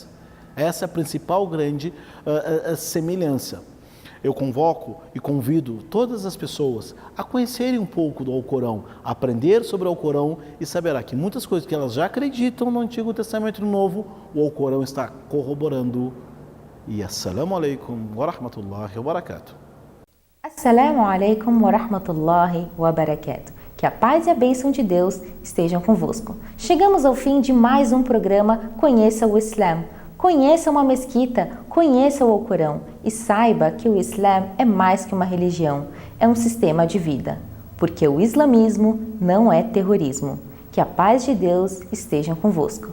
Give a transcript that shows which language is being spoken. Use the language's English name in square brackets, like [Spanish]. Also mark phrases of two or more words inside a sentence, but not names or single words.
[Portuguese] Essa é a principal grande semelhança. Eu convoco e convido todas as pessoas a conhecerem um pouco do Alcorão, aprender sobre o Alcorão e saberá que muitas coisas que elas já acreditam no Antigo Testamento e no Novo, o Alcorão está corroborando. [Arabic] E السلام عليكم ورحمة الله وبركاته. السلام عليكم ورحمة الله وبركاته. [Portuguese] Que a paz e a bênção de Deus estejam convosco. Chegamos ao fim de mais um programa Conheça o Islã. Conheça uma mesquita, conheça o Alcorão e saiba que o Islã é mais que uma religião, é um sistema de vida, porque o islamismo não é terrorismo. Que a paz de Deus esteja convosco.